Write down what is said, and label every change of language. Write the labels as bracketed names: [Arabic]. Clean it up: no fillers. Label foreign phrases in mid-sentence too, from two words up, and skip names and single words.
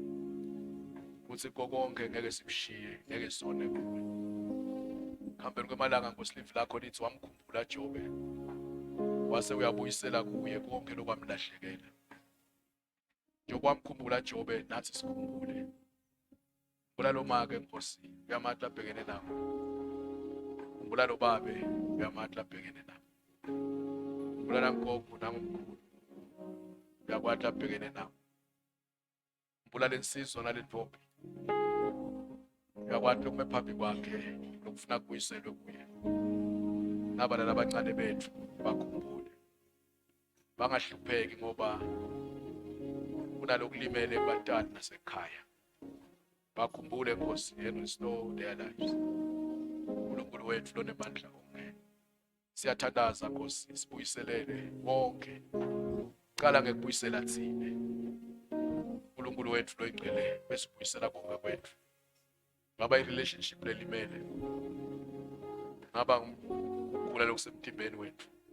[Swati] Kuthi konke ngeke sikushiye, ngeke sone kuwe. Khambeni kwemalanga Nkosi livi lakho lithi wamkhumbula Jobe. Wase uyabuyisela kuye konke lokwamlahlekela. Njengoba wamkhumbula Jobe nathi sikhumbule. Khumbula lo make Nkosi, uyamatla abhekene nawo. Khumbula lo babe, uyamatla abhekene nawo. Khumbula namgogo namkhulu. Uyakwatla abhekene nawo. Khumbula lensizwa nalentombi. Uyakwatla ukume phambi kwakhe lokufuna kuyiselwe kuye. Nabala abancane bethu bakhumbule. Bangahlupheki ngoba kunalokulimele ebantwana nasekhaya. Bakhumbule Nkosi [English] and restore their lives. [Swati] uNkulunkulu wethu lonemandla onke. Siyathandaza Nkosi sibuyiselele wonke. Qala ngekubuyisela thina. uNkulunkulu wethu loyingcwele besibuyisela konke kwethu. Ngaba i-relationship lelimele. Ngaba ukukhula lokusemtimbeni wethu.